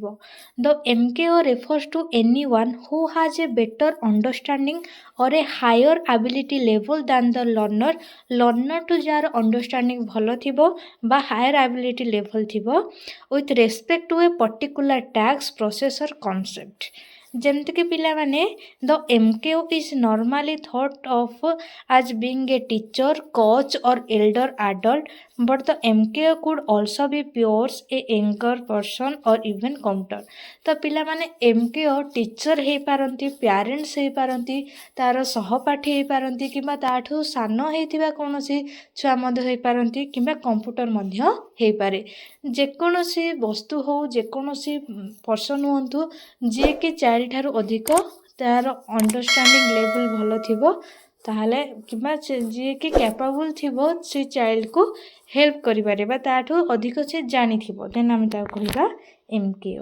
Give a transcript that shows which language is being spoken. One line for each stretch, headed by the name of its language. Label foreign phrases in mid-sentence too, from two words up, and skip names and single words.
English: ଦ MKO refers to anyone who has a better understanding or a higher ability level than the learner।
Odia: ଲର୍ଣ୍ଣରଠୁ ଯାହାର ଅଣ୍ଡରଷ୍ଟାଣ୍ଡିଂ ଭଲ ଥିବ ବା
English: higher ability level
Odia: ଥିବ
English: with respect to a particular task, process or concept।
Odia: ଯେମିତିକି ପିଲାମାନେ
English: the MKO is normally thought of as being a teacher, coach or elder adult, but the MKO could also be peers, a younger person or even counter।
Odia: ତ ପିଲାମାନେ MKO ଟିଚର ହେଇପାରନ୍ତି, ପ୍ୟାରେଣ୍ଟସ୍ ହେଇପାରନ୍ତି, ତାର ସହପାଠୀ ହେଇପାରନ୍ତି, କିମ୍ବା ତାଠୁ ସାନ ହେଇଥିବା କୌଣସି ଛୁଆ ମଧ୍ୟ ହେଇପାରନ୍ତି, କିମ୍ବା କମ୍ପ୍ୟୁଟର ମଧ୍ୟ ହେଇପାରେ। ଯେକୌଣସି ବସ୍ତୁ ହଉ, ଯେକୌଣସି ପର୍ସନ୍ ହୁଅନ୍ତୁ, ଯିଏକି ଚାରିଠାରୁ ଅଧିକ ତାର ଅଣ୍ଡରଷ୍ଟାଣ୍ଡିଂ ଲେଭେଲ୍ ଭଲ ଥିବ, ତାହେଲେ କିମ୍ବା ଯିଏକି କ୍ୟାପାବୁଲ୍ ଥିବ ସେ ଚାଇଲ୍ଡକୁ ହେଲ୍ପ କରିପାରେ ବା ତାଠୁ ଅଧିକ ସେ ଜାଣିଥିବ, ଦେନ୍ ଆମେ ତାକୁ କହିବା MKO।